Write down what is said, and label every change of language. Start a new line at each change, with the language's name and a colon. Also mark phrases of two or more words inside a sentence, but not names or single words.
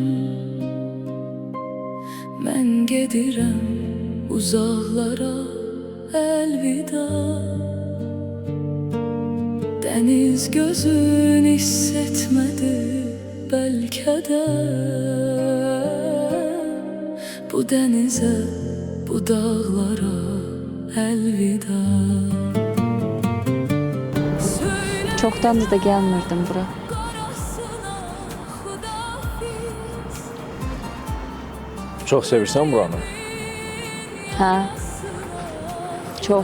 Azerbaijani: Mən gedirəm uzaqlara elvida.
Turkish: Deniz gözün hissetmedi belki de. Bu denize, bu dağlara elvida.
Azerbaijani: Çoxdandır da gəlmirdim bura. Çox sevirsən buranı? Hə, çox.